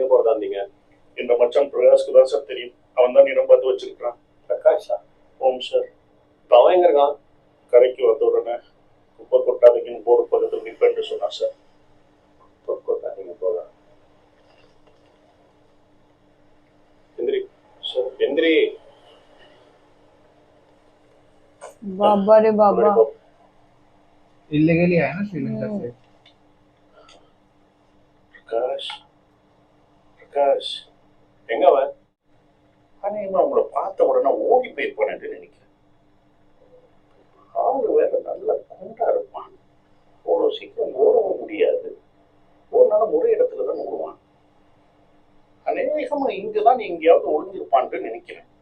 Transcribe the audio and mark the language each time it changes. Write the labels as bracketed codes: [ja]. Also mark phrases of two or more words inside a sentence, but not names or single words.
[ta] எங்க போறதா இருந்தீங்க இந்த மச்சான் பிரகாஷ்க்கு தான் சார் தெரியும் அவன் தான் இடம் பார்த்து வச்சிருக்கான் பிரகாஷா ஓம் சார் அவன் எங்க இருக்கான் கரைக்கு வந்த உடனே குப்பை கொட்டாதீங்கன்னு போற பக்கத்தில் நிப்பேன்னு சொன்னான் சார் குப்பை கொட்டாதீங்க போக எந்திரி சார் எந்திரி [hi] बाबा रे बाबा. Illegally आया ना श्रीलंका से. [ta] பிரகாஷ் எங்க அவன் அநேகமா உங்களை பார்த்த உடனே ஓடி போயிருப்பானு நினைக்கிறேன் ஆளு வேற நல்லா குண்டா இருப்பான் அவ்வளவு சீக்கிரம் ஓடவும் முடியாது ஒரு நாள் ஒரே இடத்துல தான் ஓடுவான் அநேகமா இங்கதான் எங்கேயாவது ஒளிஞ்சிருப்பான்னு நினைக்கிறேன்